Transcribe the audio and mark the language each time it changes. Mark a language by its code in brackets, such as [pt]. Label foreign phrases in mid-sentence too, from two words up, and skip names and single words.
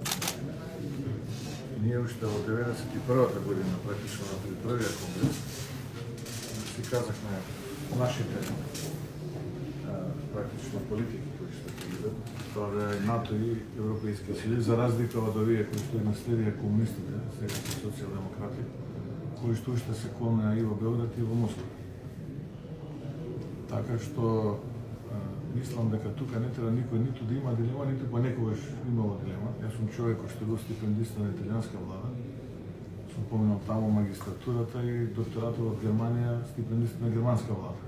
[bg] Ние още от 91-та година, практично на първия конгрес, си казахме нашите практично политики, които ще поведат. Това да е НАТО и Европейския съюз, за разлика от [mk] овие кои што наследија комунистите, сега са социјалдемократи, кои што уште се клоне и во Белград и во Москва. Така што мислам дека тука не треба никој ниту да има дилема, ниту па некогаш имало дилема. Јас сум човек кој што бил стипендист на италијанска влада. Сум поминал таму магистратурата и докторатот во Германија, стипендист на германска влада.